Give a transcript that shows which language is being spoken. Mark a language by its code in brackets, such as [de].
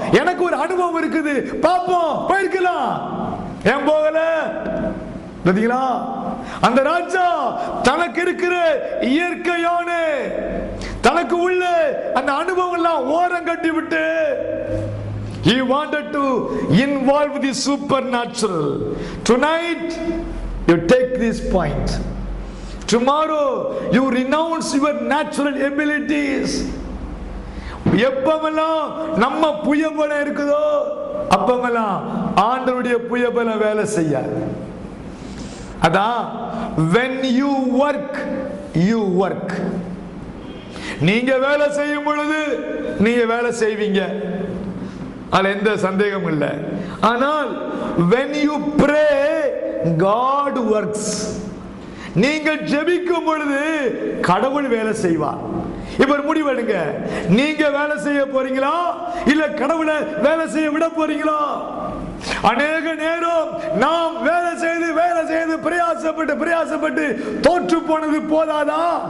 [ta] எனக்கு ஒரு அனுபவம் இருக்குது, பாப்போம். போயிருக்கலாம், ஏன் போகல? பாத்தீங்களா, அந்த ராஜா தனக்கு இருக்கிற இயற்கையான, தனக்கு உள்ள அந்த அனுபவம் எல்லாம் ஓரம் கட்டி விட்டு [en] he wanted to involve the supernatural. Tonight you take this point, tomorrow you renounce your natural abilities. [ta] எப்பமெல்லாம் நம்ம புயபலம் இருக்குதோ அப்பமெல்லாம் ஆண்டவருடைய புயபலம் வேலை செய்யாது. அதான் [en] when you work, you work. [ta] நீங்க வேலை செய்யும் பொழுது நீங்க வேலை செய்வீங்க, அதுல எந்த சந்தேகம் இல்லை. ஆனால் [en] when you pray, God works. [ta] நீங்கள் ஜெபிக்கும் பொழுது கடவுள் வேலை செய்வார். இப்ப முடிவெடுங்க, நீங்க வேலை செய்ய போறீங்களா இல்ல கடவுளை வேலை செய்ய விட போறீங்களா? அநேக நேரம் நாம் வேலை செய்து பிரயாசப்பட்டு தோற்று போனது போதாதா?